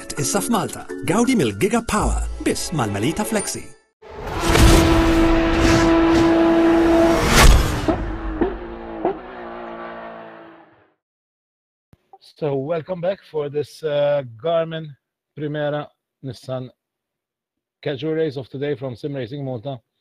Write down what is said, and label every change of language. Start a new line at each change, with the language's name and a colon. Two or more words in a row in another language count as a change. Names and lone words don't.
Maltese: issa f'Malta. Gawdi mill-Giga Power, biss mal-Melita Flexi.
English: So welcome back for this Garmin Primera Nissan casual race of today from Sim Racing Malta.